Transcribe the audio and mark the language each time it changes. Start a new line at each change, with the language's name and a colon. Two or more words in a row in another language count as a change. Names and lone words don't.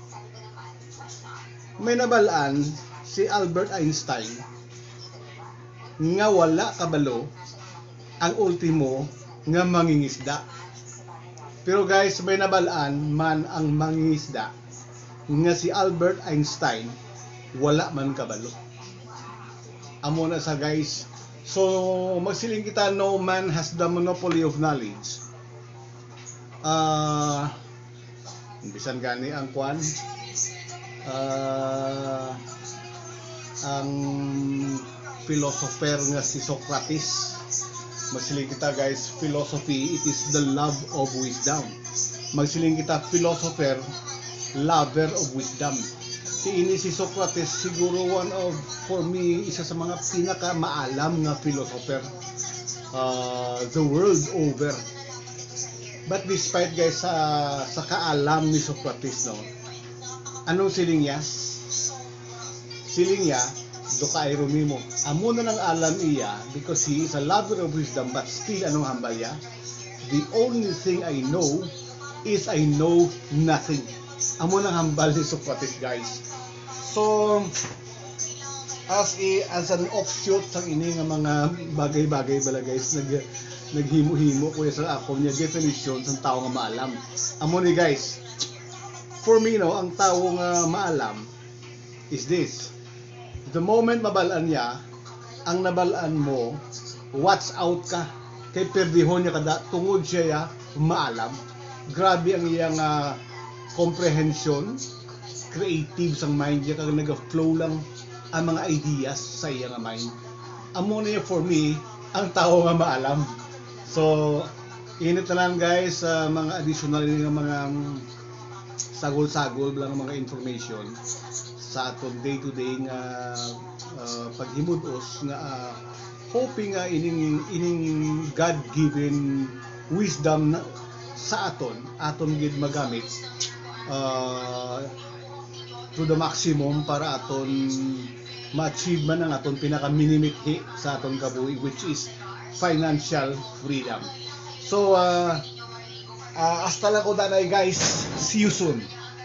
Hiligaynon: May nabalaan si Albert Einstein nga wala kabalo ang ultimo nga mangingisda. Pero guys, may nabalaan man ang mangingisda nga si Albert Einstein wala man kabalo. Amo na sa guys. So magsiling kita,
English: no man has the monopoly of knowledge.
Hiligaynon: Bisan gani ang kwan ang philosopher nga si Socrates. Magsiling kita guys,
English: philosophy, it is the love of wisdom.
Hiligaynon: Magsiling kita,
English: philosopher, lover of wisdom.
Hiligaynon: Ini si Socrates siguro
English: for me,
Hiligaynon: isa sa mga pinaka maalam nga philosopher
English: the world over. But despite
Hiligaynon: guys sa kaalam ni Socrates, no, anong siling niya? Siling niya, do kay rumimo. Amo na lang alam iya
English: because he is a lover of wisdom, but still
Hiligaynon: anong hambal niya?
English: The only thing I know is I know nothing.
Hiligaynon: Amo nang hambal ni Socrates guys.
English: So as an offshoot
Hiligaynon: sang ini nga mga bagay-bagay bala guys, naghimo-himo ko sa ako niya definition sang tao nga maalam. Amo ni guys,
English: for me
Hiligaynon: no, ang tao nga maalam
English: is this:
Hiligaynon: the moment mabalaan niya, ang nabalaan mo,
English: watch out
Hiligaynon: ka kay perdihon niya kada tungod siya maalam. Grabe ang iyang comprehension, creative sang mind niya, kag naga-flow lang ang mga ideas sa iyang mind. Amo niya
English: for me
Hiligaynon: ang tao nga maalam. So init na lang guys mga additional nga mga sagol-sagol lang mga information sa aton day-to-day nga paghimudos nga hoping nga ining
English: God-given wisdom
Hiligaynon: sa aton gid magamit
English: to the maximum
Hiligaynon: para aton ma-achieve man ang aton pinaka-minimithi sa aton kabuhi,
English: which is financial freedom.
Hiligaynon: So hasta lang ko danay guys,
English: see you soon.